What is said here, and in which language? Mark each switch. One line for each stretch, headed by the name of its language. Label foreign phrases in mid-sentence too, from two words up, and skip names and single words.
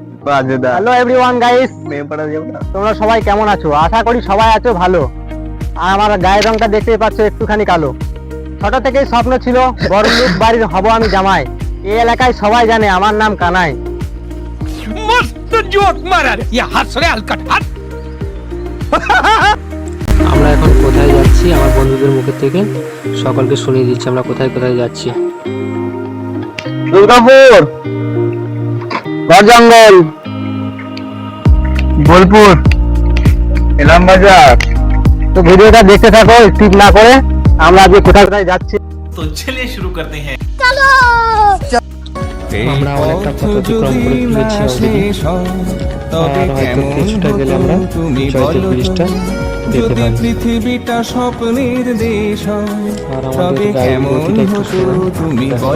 English: Hello everyone guys,
Bangla: তোমরা সবাই কেমন আছো? আশা করি সবাই আছো ভালো। আর আমার গায়ের রংটা দেখতেই পাচ্ছ, একটুখানি কালো। ছোট থেকেই স্বপ্ন ছিল বড়লোক বাড়ির হব আমি জামাই। এই এলাকায় সবাই জানে আমার নাম কানাই।
Hindi: मस्त जोक मारा रे ये हंस रे हलकट हट।
Bangla: আমরা এখন কোথায় যাচ্ছি আমার বন্ধুদের মুখের থেকে সকলকে শুনিয়ে দিচ্ছি আমরা কোথায় কোথায় যাচ্ছি। দুর্গাপুর, গড়জঙ্গল, বোলপুর, ইলামবাজার। তো ভিডিওটা দেখতে থাকো স্কিপ না করে। আমরা আজকে কোথায় কোথায় যাচ্ছি
Hindi: तो चलिए शुरू करते हैं।
Bangla: আমরা অনেকটা পথ অতিক্রম করে ফেলেছি অলরেডি। আর হয়তো কিছুটা গেলে আমরা জয়দেব ব্রিজটা দেখতে পাই। পৃথিবীটা স্বপ্নের দেশ আর আমাদের গাড়ির গতিটা একটু স্লো, তুমি বলো